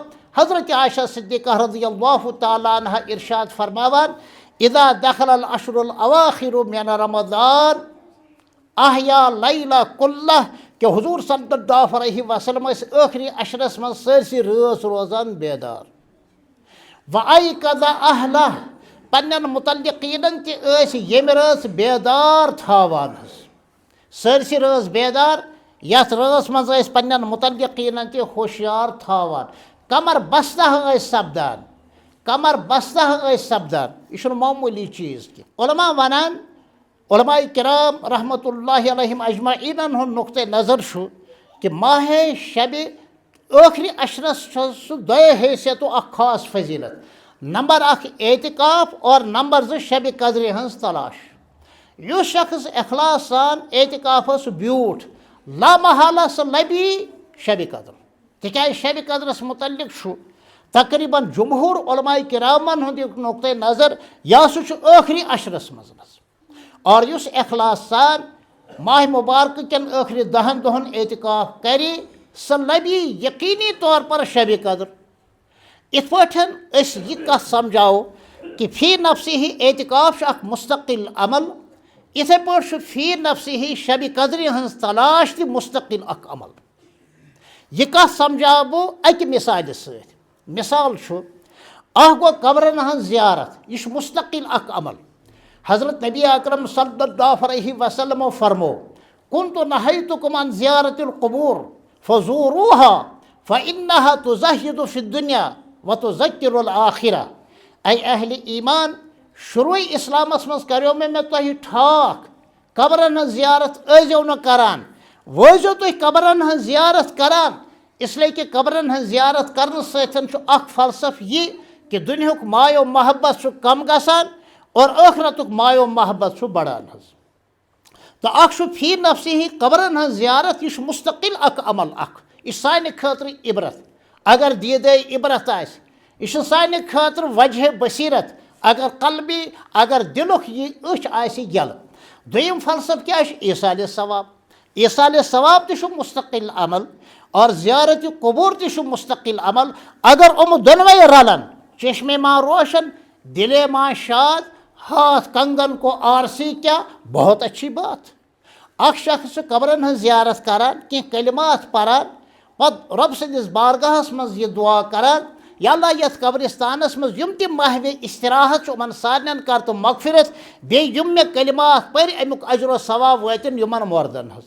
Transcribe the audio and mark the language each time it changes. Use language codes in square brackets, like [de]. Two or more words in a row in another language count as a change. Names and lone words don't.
[ks] حضرت عائشہ صدیقہ [ar] رضی اللہ تعالیٰ عنہ [ks] ارشاد فرماوان [ar] اذا دخل العشر الاواخر من رمضان احیا لیلہ کلہ [ks] کہ حضور [ar] صلی اللہ علیہ وسلم [ks] ٲسۍ ٲخری عشرس منٛز سٲرسٕے رٲژ روزان بیدار. [ar] وَأَيْقَظَ أَهْلَهُ [ks] پنٛنٮ۪ن مُتعلقیٖنن تہِ ٲسۍ ییٚمہِ رٲژ بیدار تھاوان [ar] حظ. [ks] سٲرسٕے رٲژ بیدار، یَتھ رٲژ منٛز ٲسۍ پنٛنٮ۪ن مُتعلقیٖنن تہِ ہوشیار تھاوان. کمر بستہ ٲسۍ سپدان، کمر بستہ ٲسۍ سپدان. یہِ چھُنہٕ معموٗلی چیٖز کینٛہہ. علماء وَنان، علماء کرام [ar] رحمۃ اللہ علیہم [ks] اجمعیٖنن ہُنٛد نقطۂ نظر چھُ کہ ماہ شبِ ٲخری عشرس چھُ سُہ دۄیو حیثیتو اکھ خاص فضیلت. نمبر اکھ اعتکاف اور نمبر زٕ شبِ قدرِ ہٕنٛز تلاش. یُس شخص اخلاص سان اعتکافس بیوٗٹھ لامحالہ سُہ لبی شبِ قدر. تِکیٛازِ شبِ قدرس متعلق چھُ تقریٖباً جمہوٗر علماء کرامن ہُنٛد یہِ نقطۂ نظر یا سُہ چھُ ٲخری عشرس منٛز. اور یُس اخلاص سان ماہ مبارکہ کٮ۪ن ٲخری 10 دۄہن اعتکاف کرِ سُہ لبی یقینی طور پر شبِ قدر. یِتھ پٲٹھۍ أسۍ یہِ کتھ سمجھاوو کہ فی نفسہِ ہی اعتکاف چھُ اکھ مستقل عمل، یِتھے پٲٹھۍ چھُ فی نفسہِ ہی شبِ قدرِ ہٕنٛز تلاش تہِ مستقل اکھ عمل. یہِ کتھ سمجھاو بہٕ اکہِ مثالہِ سۭتۍ. مثال چھُ اکھ گوٚو قبرن ہٕنٛز زیارت، یہِ چھُ مستقل اکھ عمل. حضرت نبی اکرم [ar] صلی اللہ علیہ [ks] وسلمو فرمو [ar] كنت نہیتکم عن زیارت القبور فزوروها فإنها تزہد فی الدنیا وتذکر الآخرہ. [ks] اے اہل ایمان، شروع اسلامس منٛز کریو مےٚ تۄہہِ ٹھاک قبرن ہٕنٛز زیارت ٲسۍزیو نہٕ کران. وٲتۍزیو تُہۍ قبرن ہٕنٛز زیارت کران، [ur] اسلیے کہ [ks] قبرن ہٕنٛز زیارت کرنہٕ سۭتۍ چھُ اکھ فلسفہٕ یہِ کہ دُنیہُک مایو محبت چھُ کم گژھان اور ٲخرتُک مایو محبت چھُ بڑان حظ. تہٕ اکھ چھُ فی نفسہِ ہی قبرن ہٕنٛز زیارت، یہِ چھُ مستقل اکھ عمل اکھ. یہِ چھُ سانہِ خٲطرٕ عبرت. اگر دیٖدے عبرت آسہِ، یہِ چھُ سانہِ خٲطرٕ وجہ بصیرت. اگر قلبی، اگر دلُک یہِ أچھ آسہِ یلہٕ. دوٚیِم فلسفہٕ کیٛاہ چھُ؟ ایٖصالِ ثواب. ایٖصالِ ثواب تہِ چھُ مستقل عمل اور زیارت قبوٗر تہِ چھُ مستقل عمل. اگر یِم دۄنوَے رلن، [ur] چشمے ماں روشن، دلے ماں شاد، ہاتھ کنگن کو آرسی کیا، بہت اچھی بات. [ks] اکھ شخص چھُ قبرن ہٕنٛز زیارت کران، کینٛہہ کلمات پران، پتہٕ رۄب سٕنٛدِس بارگاہس منٛز یہِ دعا کران یا اللہ یتھ قبرستانس منٛز یِم تہِ ماہوِ استراحت چھُ یِمن سارنٕے کر تہٕ مغفرت، بیٚیہِ یِم مےٚ کلمات پٔرۍ امیُک اجر و ثواب وٲتِن یِمن مردن حظ.